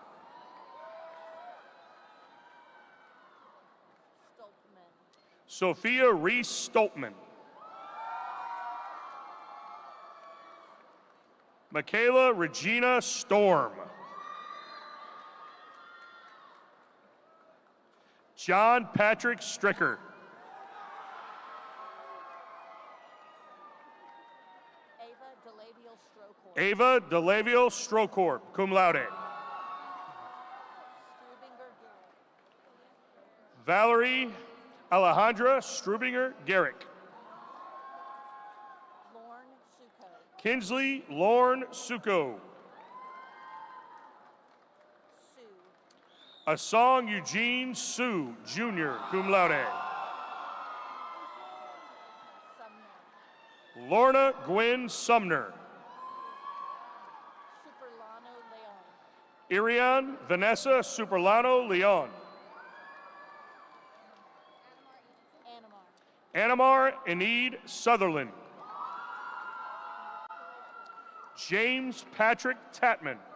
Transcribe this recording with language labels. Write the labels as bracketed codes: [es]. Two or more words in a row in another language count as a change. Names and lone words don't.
[en] Sophia Reese Stoltman. Michaela Regina Storm. John Patrick Stricker. Ava DeLaviel Strocorp, [la] cum laude. [en] Valerie Alejandra Strubinger Garrick. Kinsley Lorne Suko. Asong Eugene Sue, Jr., [la] cum laude. [en] Lorna Gwen Sumner. Irian Vanessa Superlano Leon. Anamar Enid Sutherland. James Patrick Tatman.